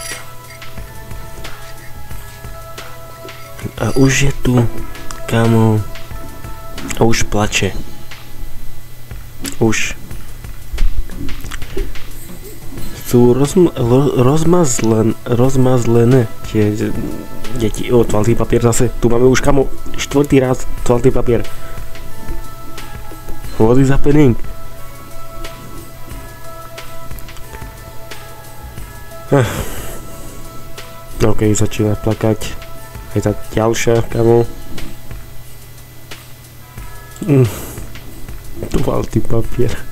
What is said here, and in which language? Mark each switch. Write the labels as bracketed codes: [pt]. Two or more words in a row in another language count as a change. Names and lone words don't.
[sk] A už je tu, kamo, a už plače. Už sú rozmazlené tie deti. Toaletný papier zase. Tu máme už, kamo, 4. raz toaletný papier. [en] What is happening? [sk] OK, začína plakať. Aj tá ďalšia, kamo. Toaletný papier.